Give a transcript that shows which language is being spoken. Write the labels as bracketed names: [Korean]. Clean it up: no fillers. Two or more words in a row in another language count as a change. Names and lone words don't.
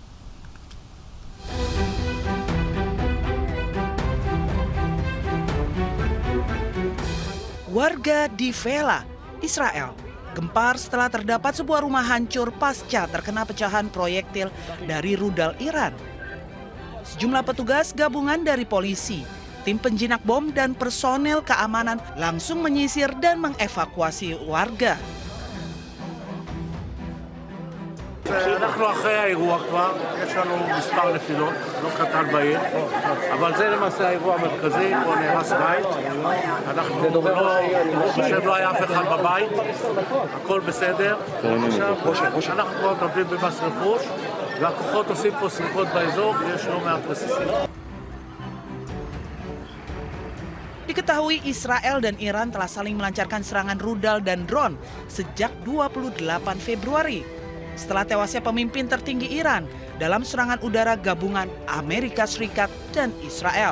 [Indonesian] Warga di Vela, Israel, gempar setelah terdapat sebuah rumah hancur pasca terkena pecahan proyektil dari rudal Iran. Sejumlah petugas gabungan dari polisi, tim penjinak bom dan personel keamanan langsung menyisir dan mengevakuasi warga. [Hebrew] אנחנו אחרי האירוע כבר, יש לנו מספר נפילות, לא קטן בעיר, אבל זה למעשה האירוע המרכזי, פה נהרס בית, אנחנו לא היה אף אחד בבית, הכל בסדר, עכשיו אנחנו כבר מטפלים במס רכוש, והכוחות עושים פה שריפות באזור, ויש לא מעט רסיסים. [Indonesian] Diketahui Israel dan Iran telah saling melancarkan serangan rudal dan drone sejak 28 Februari. Setelah tewasnya pemimpin tertinggi Iran dalam serangan udara gabungan Amerika Serikat dan Israel.